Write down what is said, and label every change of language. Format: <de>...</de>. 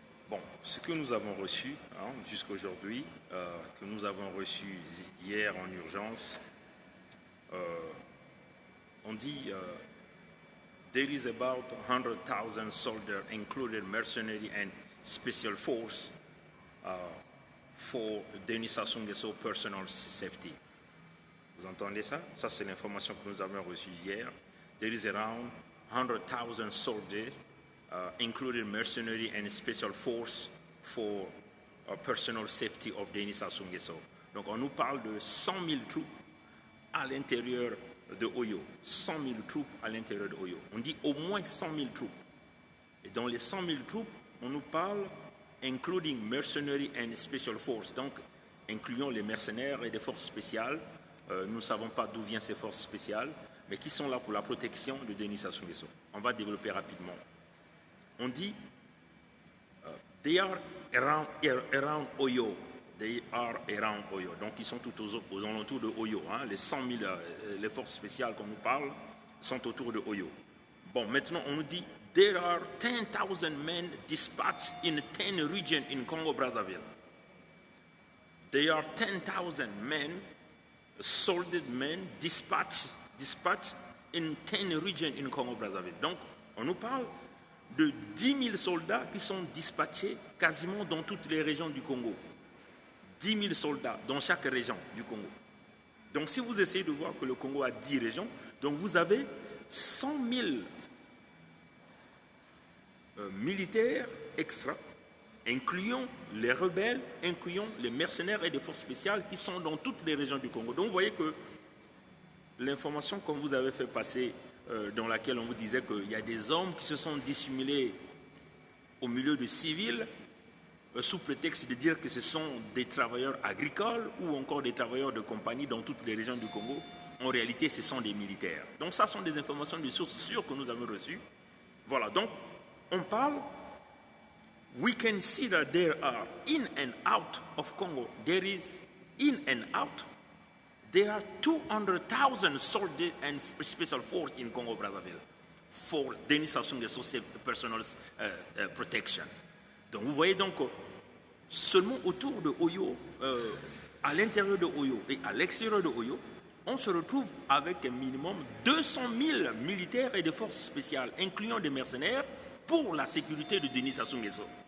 <fr>Bon, ce que nous avons reçu jusqu'à aujourd'hui, que nous avons reçu hier en urgence, on dit</fr> <en>there is about 100,000 soldiers, including mercenary and special force, for Denis Sassou Nguesso personal safety.</en> <fr>Vous entendez ça? Ça, c'est l'information que nous avons reçue hier.</fr> <en>There is around 100,000 soldiers, including mercenary and special force for personal safety of Denis Sassou Nguesso.</en> <fr>Donc, on nous parle de 100 000 troupes à l'intérieur de Oyo. 100 000 troupes à l'intérieur de Oyo. On dit au moins 100 000 troupes. Et dans les 100 000 troupes, on nous parle</fr> <en>including mercenary and special force.</en> <fr>Donc, incluant les mercenaires et des forces spéciales. Nous ne savons pas d'où viennent ces forces spéciales, mais qui sont là pour la protection de Denis Sassou Nguesso. On va développer rapidement. On dit</fr> <en>they are around Oyo. They are around Oyo.</en> <fr>Donc, ils sont tout aux alentours de Oyo. Les 100 000, les forces spéciales qu'on nous parle, sont autour de Oyo. Bon, maintenant, on nous dit</fr> <en>there are 10,000 men dispatched in 10 regions in Congo-Brazzaville. There are 10,000 men, soldier men, dispatched in 10 regions in Congo-Brazzaville.</en> <fr>Donc, on nous parle de 10 000 soldats qui sont dispatchés quasiment dans toutes les régions du Congo. 10 000 soldats dans chaque région du Congo. Donc, si vous essayez de voir que le Congo a 10 régions, donc vous avez 100 000 militaires extra, incluant les rebelles, incluant les mercenaires et les forces spéciales qui sont dans toutes les régions du Congo. Donc, vous voyez que l'information qu'on vous avait fait passer, dans laquelle on vous disait qu'il y a des hommes qui se sont dissimulés au milieu de civils, sous prétexte de dire que ce sont des travailleurs agricoles ou encore des travailleurs de compagnie dans toutes les régions du Congo. En réalité, ce sont des militaires. Donc, ça sont des informations de sources sûres que nous avons reçues. Voilà, donc, on parle,</fr> <en>we can see that there are in and out of Congo, there is in and out, there are 200,000 soldiers and special force in Congo-Brazzaville for Denis Sassou Nguesso personal protection.</en> <fr>Donc, vous voyez donc seulement autour de Oyo, à l'intérieur de Oyo et à l'extérieur de Oyo, on se retrouve avec un minimum 200 000 militaires et des forces spéciales, incluant des mercenaires, pour la sécurité de Denis Sassou Nguesso.</fr>